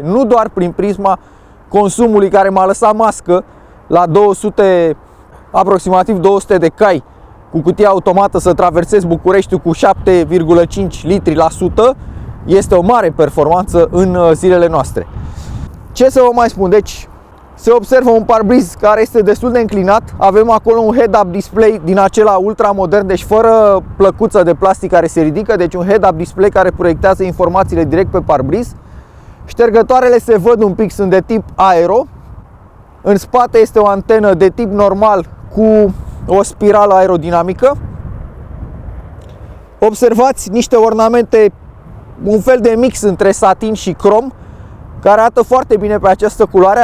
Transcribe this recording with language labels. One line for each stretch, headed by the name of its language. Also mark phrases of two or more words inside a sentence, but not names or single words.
Romanian: Nu doar prin prisma consumului, care m-a lăsat mască la 200, aproximativ 200 de cai cu cutie automată, să traversezi Bucureștiul cu 7,5 litri la sută. Este o mare performanță în zilele noastre. Ce să vă mai spun? Deci se observă un parbriz care este destul de înclinat. Avem acolo un
English: head-up display
Romanian: din acela ultra modern, deci fără plăcuță de plastic care se ridică, deci un
English: head-up display
Romanian: care proiectează informațiile direct pe parbriz. Ștergătoarele se văd un pic, sunt de tip aero. În spate este o antenă de tip normal cu o spirală aerodinamică. Observați niște ornamente, un fel de mix între satin și crom, care arată foarte bine pe această culoare.